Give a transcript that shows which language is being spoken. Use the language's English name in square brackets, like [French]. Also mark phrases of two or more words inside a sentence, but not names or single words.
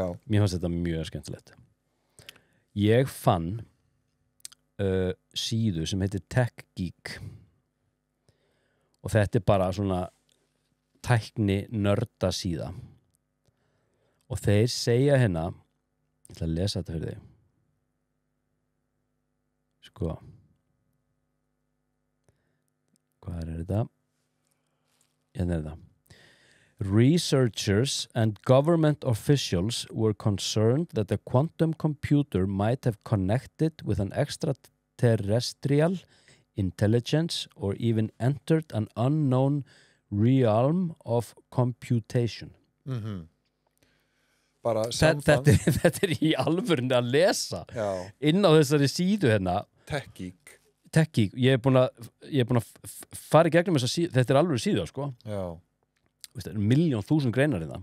[Icelandic] Mér fannst þetta mjög skemmtilegt. Ég fann síðu sem heitir Tech Geek og þetta bara svona tækni nörda síða og þeir segja hérna, ég ætla að lesa þetta fyrir þig, sko, hvað er þetta? Hérna er þetta. [English] Researchers and government officials were concerned that a quantum computer might have connected with an extraterrestrial intelligence or even entered an unknown realm of computation. [Icelandic] bara samband Þetta í alvörinu að lesa Já, inn á þessari síðu hérna Tech Geek Tech Geek, ég er búin að fara í gegnum þessa síðu, þetta er alvöru síða sko. Já, Það er 1.000.000 greinar í það.